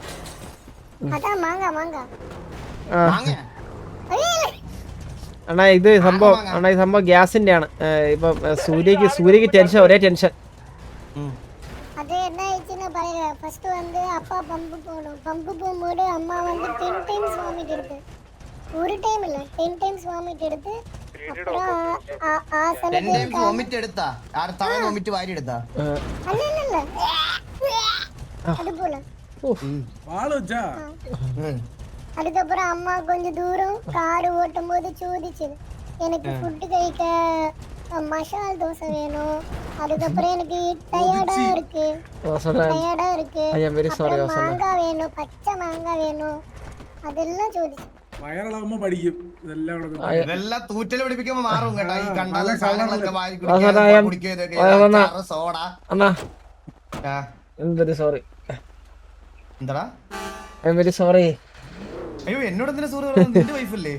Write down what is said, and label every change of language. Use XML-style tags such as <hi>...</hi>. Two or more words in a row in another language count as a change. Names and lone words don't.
<ml>അണ്ണാ ഇത് സംഭവം ഗ്യാസിന്റെ ആണ്. ഇപ്പൊ സൂര്യക്ക് ടെൻഷൻ, ഒരേ ടെൻഷൻ.</ml> <ta>அது என்ன ஆயிடுச்சுன்னு பாருங்க. ஃபர்ஸ்ட் வந்து அப்பா பம்பு போடும். பம்பு போகும்போது அம்மா வந்து 10</ta> <en>times vomit</en> <ta>எடுத்து, ஒரு டைம் இல்ல 10</ta> <en>times vomit</en> <ta>எடுத்து, அப்புறம் ஆ சமயத்துல</ta> <ml>വോമിറ്റ് എടുത്താ തവണ വോമിറ്റ് വാരി എടുത്താ?</ml> <ta>அல்ல அது போல. அதுக்கப்புறம் அம்மா கொஞ்சம் தூரம் கார் ஓட்டும் போது சோதிச்சு, எனக்கு ஃபுட் കഴിக்க மசால் தோசை வேணும். அதுக்கப்புறம் எனக்கு டயர்டா இருக்கு.</ta> <en>I am very sorry.</en> <ta>மாங்காய் வேணும், பச்சை மாங்காய் வேணும்.</ta> <ml>അതെല്ലാം ചോദിച്ചു. വയറിളകുമ്പോ പഠിക്കും ഇതെല്ലാം ഇവിടെ നിന്ന്. ഇതെല്ലാം തൂറ്റല് പിടിപ്പിക്കുമ്പോ മാറും കേട്ടോ. ഈ കണ്ടാൽ സാധനങ്ങളൊക്കെ വാരി സോഡ. അണ്ണാ എന്തൊരു സോറി. എന്താടാ?</ml> <en>I am very sorry.</en> <ml>അയ്യോ എന്നോട് എന്തിനാ സോറി പറയുന്നത്? നിന്റെ വൈഫല്ലേ?</ml>